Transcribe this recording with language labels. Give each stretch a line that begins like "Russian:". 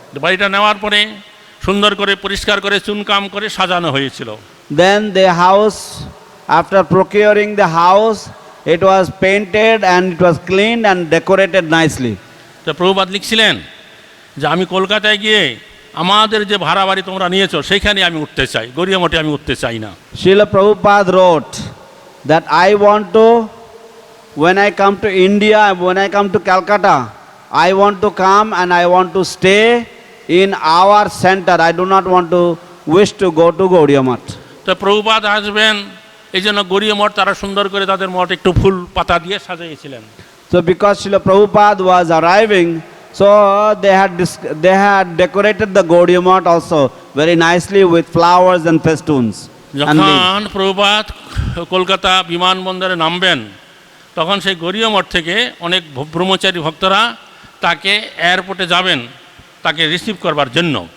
Bangla: বাড়িটা নেওয়ার পরে সুন্দর করে পরিষ্কার করে চুনকাম করে সাজানো হয়েছিল।
English: Then the house, after procuring the house, it was painted and it was cleaned and decorated nicely.
Bangla: তো প্রভুপাদ লিখছিলেন যে আমি কলকাতায় গিয়ে আমাদের যে ভাড়া বাড়ি তোমরা নিয়েছো সেইখানে আমি উঠতে চাই, গড়িয়া মঠে আমি উঠতে চাই না।
English: Srila Prabhupada wrote that I want to, when I come to India, when I come to Calcutta, I want to come and I want to stay in our center. I do not want to wish to go to Gaudiya Math.
Bangla: তো প্রভুপাদ আসবেন এই জন্য গড়িয়া মঠ তারা সুন্দর করে তাদের মঠ একটু ফুল পাতা দিয়ে সাজিয়েছিলেন।
English: So because Srila Prabhupada was arriving, so they had decorated the Gaudiya Math also very nicely with flowers and festoons.
Bangla: যখন প্রভুপাদ কলকাতা বিমানবন্দরে নামবেন তখন সেই গড়িয়া মঠ থেকে অনেক ব্রহ্মচারী ভক্তরা তাকে এয়ারপোর্টে যাবেন তাকে রিসিভ করবার জন্য।